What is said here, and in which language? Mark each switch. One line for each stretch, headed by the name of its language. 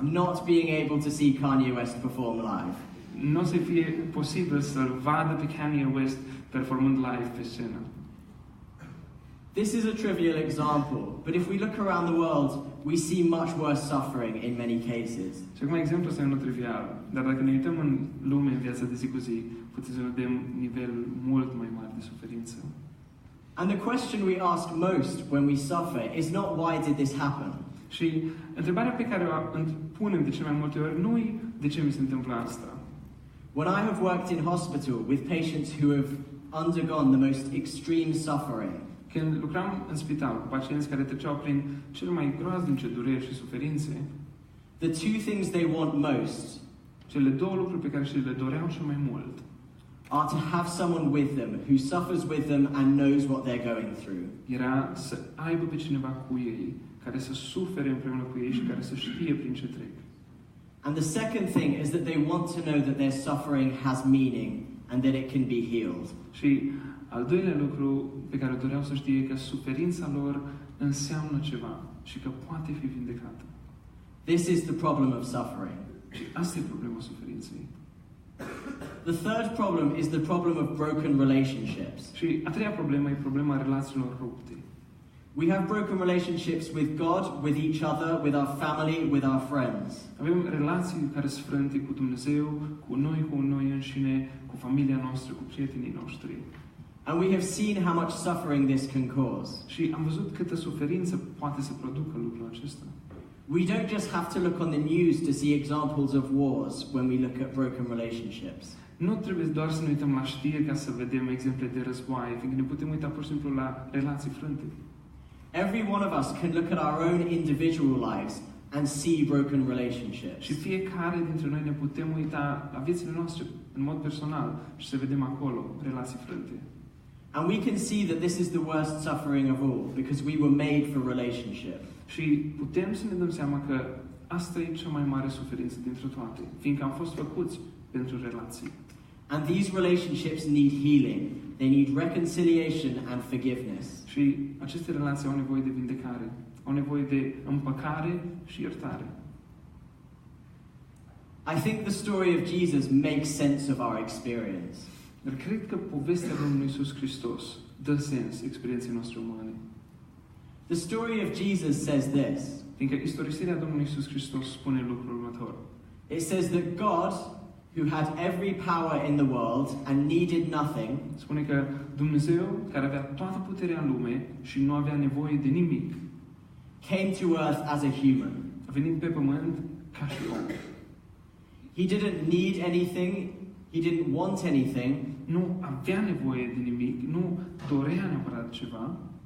English: not being able to see Kanye West perform live?
Romanian: Nu o să fie posibil să-l vadă pe Kanye West performând live pe scenă.
English: This is a trivial example, but if we look around the world, we see much worse suffering in many cases.
Romanian: Și acum exemplul ăsta e unul trivial, dar dacă ne uităm în lume, în viața de zi cu zi, putem să vedem nivelul mult mai mare de suferință.
English: And the question we ask most when we suffer is not why did this happen?
Romanian: Și întrebarea pe care o punem de cele mai multe ori nu e de ce mi se întâmplă asta.
English: When I have worked in hospital with patients who have undergone the most extreme suffering,
Romanian: Când lucram în spital cu pacienți care treceau prin cele mai groaznice dureri și suferințe,
English: the two things they want most
Romanian: cele două lucruri pe care și le doreau cel mai mult
English: are to have someone with them who suffers with them and knows what they're going through.
Romanian: era să aibă pe cineva cu ei, care să sufere împreună cu ei și care să știe prin ce trec.
English: And the second thing is that they want to know that their suffering has meaning and that it can be healed.
Romanian: Și al doilea lucru pe care doreau să știe e că suferința lor înseamnă ceva și că poate fi vindecată.
English: This is the problem of suffering.
Romanian: Și asta e problema suferinței.
English: The third problem is the problem of broken relationships.
Romanian: Și a treia problemă e problema relațiilor rupte.
English: We have broken relationships with God, with each other, with our family, with our friends.
Romanian: Avem relații care sunt frânte cu Dumnezeu, cu noi înșine, cu familia noastră, cu prietenii noștri.
English: And we have seen how much suffering this can cause.
Romanian: Și am văzut câtă suferință poate să producă lucrul acesta.
English: We don't just have to look on the news to see examples of wars when we look at broken relationships.
Romanian: Nu trebuie doar să ne uităm la știri ca să vedem exemple de războaie, fiindcă ne putem uita pur și simplu la relații frânte.
English: Every one of us can look at our own individual lives and see broken relationships.
Romanian: Și fiecare dintre noi ne putem uita la viețile noastre în mod personal și să vedem acolo relații frânte.
English: And we can see that this is the worst suffering of all because we were made for relationship.
Romanian: Și putem să ne dăm seama că asta e cea mai mare suferință dintre toate, fiindcă am fost făcuți pentru relații.
English: And these relationships need healing. They need reconciliation and forgiveness.
Romanian: Și aceste relații au nevoie de vindecare, au nevoie de împăcare și iertare.
English: I think the story of Jesus makes sense of our experience.
Romanian: Dar cred că povestea Domnului Iisus Hristos dă sens experienței noastre umane.
English: The story of Jesus says this.
Romanian: Fiindcă istorisirea Domnului Iisus Hristos spune lucrul următor.
English: It says that God, who had every power in the world and needed nothing,
Romanian: Spune că Dumnezeu, care avea toată puterea în lume și nu avea nevoie de nimic,
English: came to earth as a human.
Romanian: a venit pe pământ ca și om.
English: He didn't need anything. He didn't want anything.
Romanian: Nu avea nevoie de nimic, nu dorea neapărat ceva,